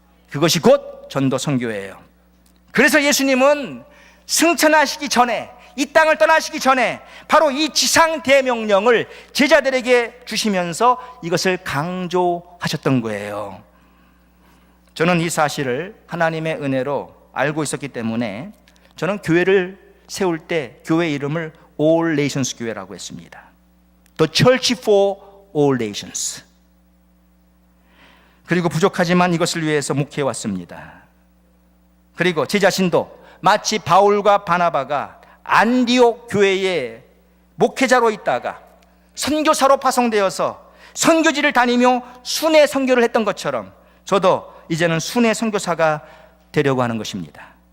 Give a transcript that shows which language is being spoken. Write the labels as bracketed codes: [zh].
[ko] 그것이 곧 전도 선교예요. 그래서 예수님은 승천하시기 전에, 이 땅을 떠나시기 전에 바로 이 지상 대명령을 제자들에게 주시면서 이것을 강조하셨던 거예요. 저는 이 사실을 하나님의 은혜로 알고 있었기 때문에 저는 교회를 세울 때 교회 이름을 All Nations 교회라고 했습니다. [en] The Church for All Nations. [ko] 그리고 부족하지만 이것을 위해서 목회해 왔습니다. 그리고 제 자신도 마치 바울과 바나바가 안디옥 교회의 목회자로 있다가 선교사로 파송되어서 선교지를 다니며 순회 선교를 했던 것처럼 저도 이제는 순회 선교사가 되려고 하는 것입니다.